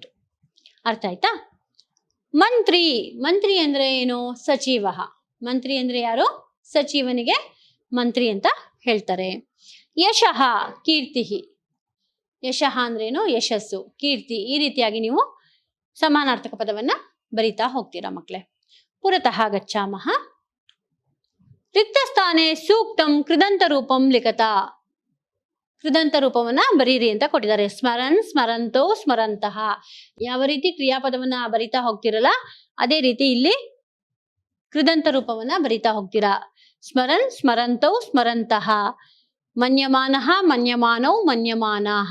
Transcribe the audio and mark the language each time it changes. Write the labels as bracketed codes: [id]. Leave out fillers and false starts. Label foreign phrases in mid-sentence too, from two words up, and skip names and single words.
[kn] ಅರ್ಥ ಆಯ್ತಾ? ಮಂತ್ರಿ. ಮಂತ್ರಿ ಅಂದ್ರೆ ಏನು? ಸಚಿವ. ಮಂತ್ರಿ ಅಂದ್ರೆ ಯಾರು? ಸಚಿವನಿಗೆ ಮಂತ್ರಿ ಅಂತ ಹೇಳ್ತಾರೆ. ಯಶಃ ಕೀರ್ತಿ. ಯಶಃ ಅಂದ್ರೇನು? ಯಶಸ್ಸು, ಕೀರ್ತಿ. ಈ ರೀತಿಯಾಗಿ ನೀವು ಸಮಾನಾರ್ಥಕ ಪದವನ್ನ ಬರಿತಾ ಹೋಗ್ತೀರಾ ಮಕ್ಕಳೇ. [sa] ಪುರತಃ ಗಚ್ಚಾಮಃ. ರಿಕ್ತ ಸ್ಥಾನೆ ಸೂಕ್ತಂ ಕೃದಂತ ರೂಪಂ ಲಿಖತ. [kn] ಕೃದಂತ ರೂಪವನ್ನ ಬರೀರಿ ಅಂತ ಕೊಟ್ಟಿದ್ದಾರೆ. [sa] ಸ್ಮರನ್ ಸ್ಮರಂತೋ ಸ್ಮರಂತಹ. [kn] ಯಾವ ರೀತಿ ಕ್ರಿಯಾಪದವನ್ನ ಬರಿತಾ ಹೋಗ್ತಿರಲ್ಲ ಅದೇ ರೀತಿ ಇಲ್ಲಿ ಕೃದಂತ ರೂಪವನ್ನ ಬರಿತಾ ಹೋಗ್ತೀರಾ. [sa] ಸ್ಮರನ್ ಸ್ಮರಂತೌ ಸ್ಮರಂತಹ. ಮನ್ಯಮಾನಃ ಮನ್ಯಮಾನೌ ಮನ್ಯಮಾನಾಃ.